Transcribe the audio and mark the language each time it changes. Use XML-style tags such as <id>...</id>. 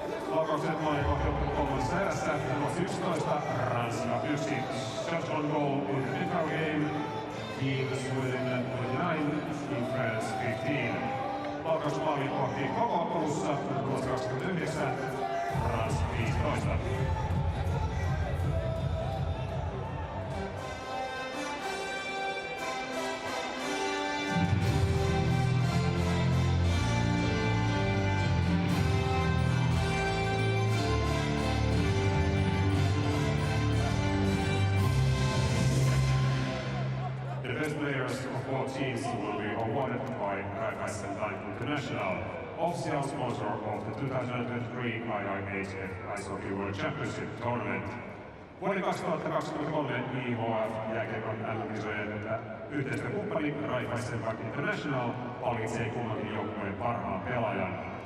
<fi>Laukaukset maalikohti kolmannessa erässä. Ruotsi 11, Ranska 1.</fi> <en>Shots on goal in the Pregame. Team Sweden 29, Team France 15.</en> <fi>Laukausmaalikohti koko ottelussa. Ruotsi 29, Ranska 15.</fi> <en>best players of both teams will be awarded by Raiffeisen Bank International, official sponsor of the 2023 IIHF Ice Hockey World Championship Tournament.</en> <fi>Vuoden 2023 IIHF jääkiekon MM-kisojen yhteistyökumppani Raiffeisen Bank International valitsee kummankin joukkueen parhaan pelaajan.</fi>